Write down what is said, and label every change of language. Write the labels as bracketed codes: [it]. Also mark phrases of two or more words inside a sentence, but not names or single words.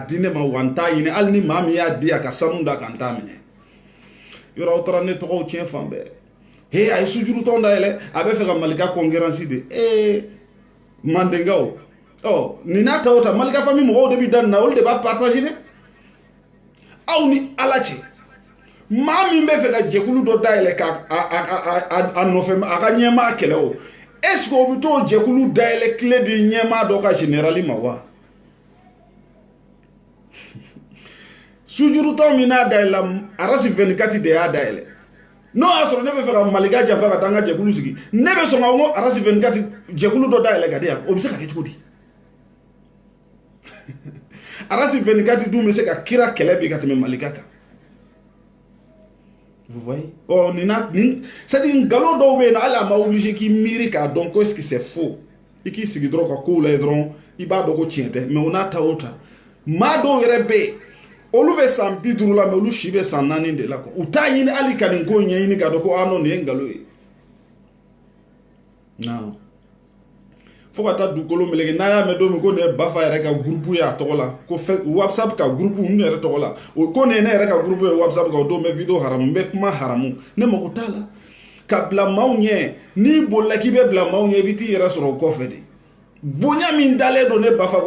[bm] di ne ma wa n t'a ɲini hali ni maa min y'a di a ka sanu da kan n t'a minɛ yɔrɔ aw taara ne tɔgɔw tiɲɛ fan bɛɛ he a ye sujuru tɔn dayɛlɛ a bɛ fɛ ka malika concurrence de mandenkaw ɔ nin n'a ta o ta malika famille mɔgɔw de bɛ da nin na olu de b'a partager dɛ aw ni ala cɛ maa min bɛ fɛ ka jɛkulu dɔ dayɛlɛ k'a nɔfɛ a ka ɲɛmaa kɛlɛ o [fr] est ce que [bm] o bɛ t'o jɛkulu dayɛlɛ tile di ɲɛmaa dɔ ka générali ma wa sujurutɔ min n'a dayɛlɛ arasi 24 de y'a dayɛlɛ n'o y'a sɔrɔ ne bɛ fɛ ka malika janfa ka taa n ka jɛkulu sigi ne bɛ sɔn ka n ko arasi 24 jɛkulu dɔ dayɛlɛ ka di yan o bɛ se ka kɛ cogo di arasi 24 dun bɛ se ka kira kɛlɛ bi ka tɛmɛ malika kan [fr] vous voyez [bm] oh ni [fr] c'est à dire [bm] ngalon dɔw bɛ yen nɔ hali a ma obligé k'i miiri k'a dɔn ko [fr] est ce que c'est faux [bm] i k'i sigi dɔrɔn ka kow lajɛ dɔrɔn i b'a dɔn ko tiɲɛ tɛ mais o n'a ta o ta maa dɔw yɛrɛ bɛ yen olu bɛ san 50 la mais olu si bɛ san 4 de la quoi u t'a ɲini hali ka nin ko ɲɛɲini ka dɔn ko non nin ye ngalon ye non fo ka taa dugukolo meleke n'a y'a mɛn don min ko nin ye Bafa yɛrɛ ka groupe ye a tɔgɔ la ko WhatsApp ka groupe n yɛrɛ tɔgɔ la o ko nin ye ne yɛrɛ ka groupe ye WhatsApp kan o don n bɛ vidéo haramu n bɛ kuma haramu ne mago t'a la ka bila maaw ɲɛ n'i bolila k'i bɛ bila maaw ɲɛ i bɛ t'i yɛrɛ sɔrɔ o kɔfɛ de bonya min dalen don ne Bafa kan